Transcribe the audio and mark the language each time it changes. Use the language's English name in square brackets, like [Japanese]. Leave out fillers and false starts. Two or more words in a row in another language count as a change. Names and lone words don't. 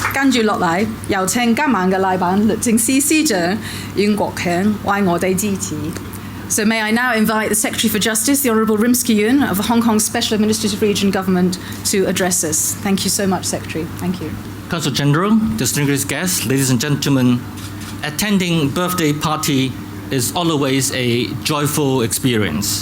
[Cantonese] 跟住落嚟，有請今晚嘅禮賓律政司司長阮國強為我哋致辭。 [English] So may I now invite the Secretary for Justice, the Honourable Rimsky Yuen of the Hong Kong Special Administrative Region Government to address us. Thank you so much, Secretary. Thank you. Consul General, distinguished guests, ladies and gentlemen, attending birthday party is always a joyful experience.